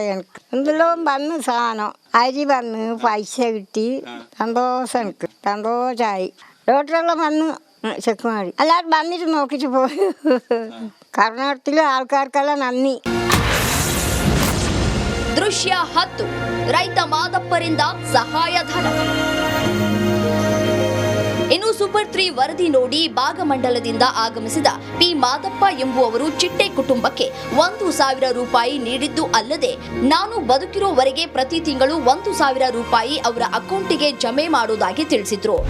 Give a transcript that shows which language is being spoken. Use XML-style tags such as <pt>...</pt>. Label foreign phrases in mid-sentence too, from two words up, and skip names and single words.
<ml>എനിക്ക് എന്തെല്ലാം വന്ന് സാധനം അരി വന്ന് പൈസ കിട്ടി, സന്തോഷം. എനിക്ക് സന്തോഷമായി. ഡോക്ടറെല്ലാം വന്ന് ചെക്ക് ಮಾಡಿ എല്ലാവരും വന്നിട്ട് നോക്കിയിട്ട് പോയി. കർണാടകത്തിലെ ആൾക്കാർക്കെല്ലാം നന്ദി.</ml> <kn>ದೃಶ್ಯ 10 ರೈತ ಮಾದಪ್ಪರಿಂದ ಸಹಾಯಧನ. ಇನ್ನು ಸೂಪರ್ 3 ವರದಿ ನೋಡಿ ಭಾಗಮಂಡಲದಿಂದ ಆಗಮಿಸಿದ ಪಿ ಮಾದಪ್ಪ ಎಂಬುವವರು ಚಿಟ್ಟೆ ಕುಟುಂಬಕ್ಕೆ 1,000 ರೂಪಾಯಿ ನೀಡಿದ್ದು ಅಲ್ಲದೆ, ನಾನು ಬದುಕಿರೋವರೆಗೆ ಪ್ರತಿ ತಿಂಗಳು 1,000 ರೂಪಾಯಿ ಅವರ ಅಕೌಂಟಿಗೆ ಜಮೆ ಮಾಡುವುದಾಗಿ ತಿಳಿಸಿದ್ರು.</kn>